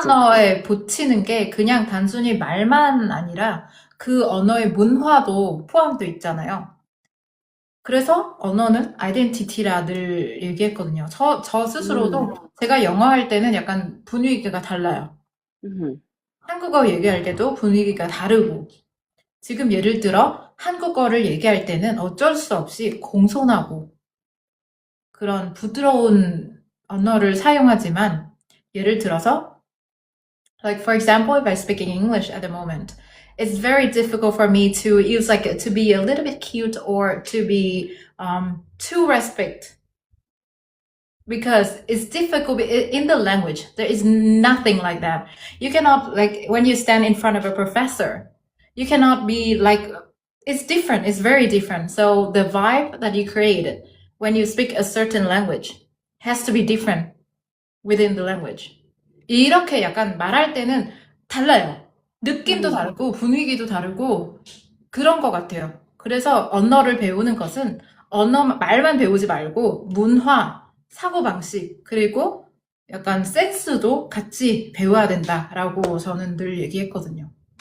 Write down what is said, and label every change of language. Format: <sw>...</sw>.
<ko>언어에 붙이는 게 그냥 단순히 말만 아니라 그 언어의 문화도 포함되어 있잖아요. 그래서 언어는 아이덴티티라 늘 얘기했거든요. 저 스스로도 제가 영어 할 때는 약간 분위기가 달라요. 음, 한국어 얘기할 때도 분위기가 다르고, 지금 예를 들어 한국어를 얘기할 때는 어쩔 수 없이 공손하고 그런 부드러운 언어를 사용하지만, 예를 들어서</ko> <en>like for example, if I'm speaking English at the moment, it's very difficult for me to use like to be a little bit cute or to be too respect because it's difficult in the language. There is nothing like that. You cannot like when you stand in front of a professor, you cannot be like it's different. It's very different. So the vibe that you create when you speak a certain language has to be different within the language.</en> <ko>이렇게 약간 말할 때는 달라요. 느낌도 음, 다르고 분위기도 다르고 그런 것 같아요. 그래서 언어를 배우는 것은 말만 배우지 말고 문화, 사고방식, 그리고 약간 센스도 같이 배워야 된다라고 저는 늘 얘기했거든요.</ko>